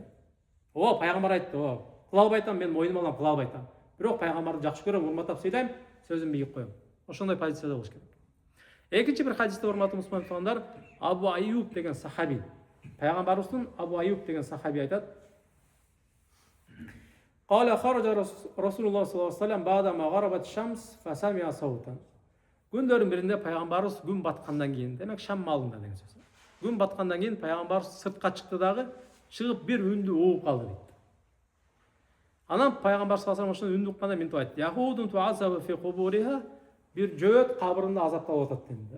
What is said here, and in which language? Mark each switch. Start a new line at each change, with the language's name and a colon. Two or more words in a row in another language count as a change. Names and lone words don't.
Kyrgyz: Ооба, пайгамбар айтты, ооба. Кыла албайтам, мен мойнума алам, кыла албайтам. Бирок пайгамбарды жакшы көрөм, урматтап сыйлайм, сөзүмдү ийип коем. Ошондой позицияда болуш керек. Экинчи бир хадисте урматтуу мусулман тугандар, Абу Айюб деген сахаби, пайгамбарыбыздын Абу Айюб деген сахаби айтат:
Arabic: "قال خرج رسول الله صلى الله عليه وسلم بعد ما غربت الشمس فسمع صوتا".
Kyrgyz: Күндөрдүн биринде пайгамбарыбыз күн баткандан кийин, демек шам маалында деген сөз. Күн баткандан кийин пайгамбарыбыз сыртка чыкты дагы, чыгып бир үндү угуп калды дейт. Анан пайгамбар
Arabic: صلى الله عليه وسلم
Kyrgyz: ошону үндү укканда мынтип айтты:
Arabic: "يهود تعذب في قبورها",
Kyrgyz: бир жөөт кабырында азапталып атат dedi.